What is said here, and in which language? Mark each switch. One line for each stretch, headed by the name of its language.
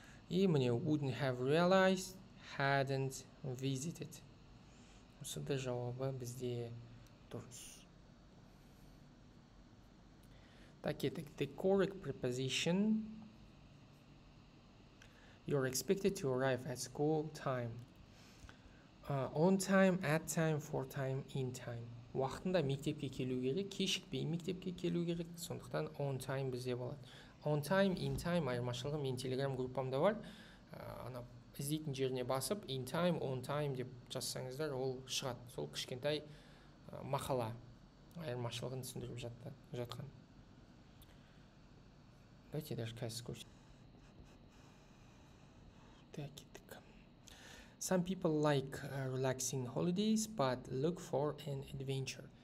English: И міне wouldn't have realized. Hadn't visited.
Kazakh: Осы да жауабы бізде дұрыс. Так, кеттік.
English: The correct preposition. You're expected to arrive at school time. On time, at time, for time, in time.
Kazakh: Уақытында мектепке келу керек, кешікпей мектепке келу керек. Сондықтан on time бізде болады. On time, in time айырмашылығы мен телеграм группамда бар. Ана іздейтін жеріне басып, in time, on time деп жазсаңыздар, ол шығады. Сол кішкентай мақала айырмашылығын түсіндіріп жатқан.
Russian: Давайте даже
Kazakh: қазір көрсетейін. Так, кеттік.
English: Some people like relaxing holidays, but look for an adventure.